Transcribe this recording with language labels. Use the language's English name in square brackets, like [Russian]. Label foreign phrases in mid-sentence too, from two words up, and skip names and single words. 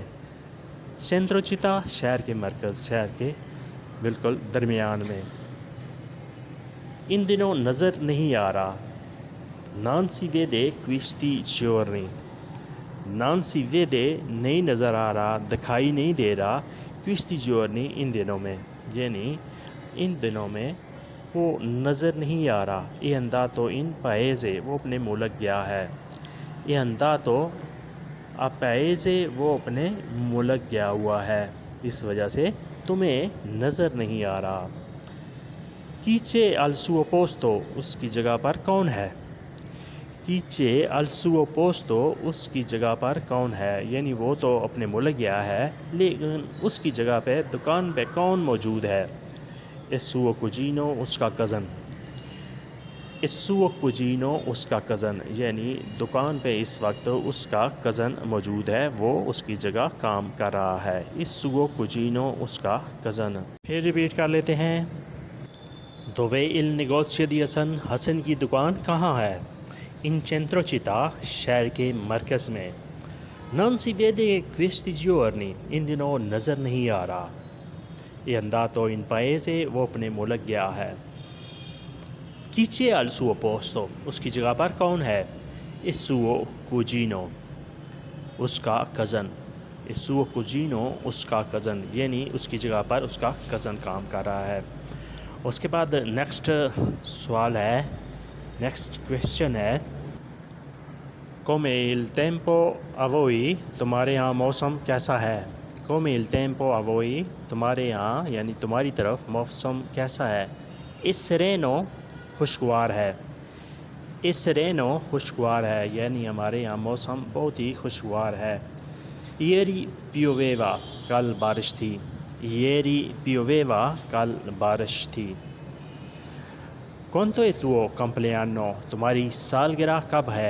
[Italian] centro città، [Urdu] شہر کے مرکز، شہر کے بالکل درمیان میں. ان دنوں نظر نہیں آ رہا. [Italian] Non si vede questi giorni. Non si vede [Urdu] نہیں نظر آ رہا، دکھائی نہیں دے رہا. [Italian] questi giorni [Urdu] ان دنوں میں، یعنی ان دنوں میں وہ نظر نہیں آ رہا. [Italian] è andato in paese، [Urdu] وہ اپنے ملک گیا ہے. [Italian] è andato a paese، [Urdu] وہ اپنے ملک گیا ہوا ہے. اس وجہ سے تمہیں نظر نہیں آ رہا. [Italian] Chi c'è al suo posto، [Urdu] اس کی جگہ پر کون ہے؟ [Italian] Chi c'è al suo posto، [Urdu] اس کی جگہ پر کون ہے، یعنی وہ تو اپنے ملک گیا ہے لیکن اس کی جگہ پہ دکان پہ کون موجود ہے؟ [Italian] Il suo cugino، [Urdu] اس کا کزن. [Italian] Il suo cugino، [Urdu] اس کا کزن، یعنی دکان پہ اس وقت اس کا کزن موجود ہے، وہ اس کی جگہ کام کر رہا ہے. [Italian] Il suo cugino، [Urdu] اس کا کزن. پھر ریپیٹ کر لیتے ہیں. [Italian] Dove il negozio di [Urdu] حسن، حسن کی دکان کہاں ہے؟ [Italian] In centro città، [Urdu] شہر کے مرکز میں. [Italian] Non si vede questi giorni، [Urdu] ان دنوں نظر نہیں آ رہا. [Italian] è andato in paese، [Urdu] وہ اپنے ملک گیا ہے. [Italian] Chi c'è al suo posto، [Urdu] اس کی جگہ پر کون ہے؟ [Italian] Il suo cugino، [Urdu] اس کا کزن. [Italian] Il suo cugino، [Urdu] اس کا کزن، یعنی اس کی جگہ پر اس کا کزن کام کر رہا ہے. اس کے بعد نیکسٹ سوال ہے، [English] next question [Urdu] ہے. [Italian] Come il tempo a voi، [Urdu] تمہارے یہاں موسم کیسا ہے؟ [Italian] Come il tempo a voi، [Urdu] تمہارے یہاں یعنی تمہاری طرف موسم کیسا ہے؟ [Italian] È sereno، [Urdu] خوشگوار ہے. [Italian] È sereno، [Urdu] خوشگوار ہے، یعنی ہمارے یہاں موسم بہت ہی خوشگوار ہے. [Italian] Ieri pioveva، [Urdu] کل بارش تھی. [Italian] Ieri pioveva، [Urdu] کل بارش تھی. [Italian] Quanto è tuo compleanno، [Urdu] تمہاری سالگرہ کب ہے؟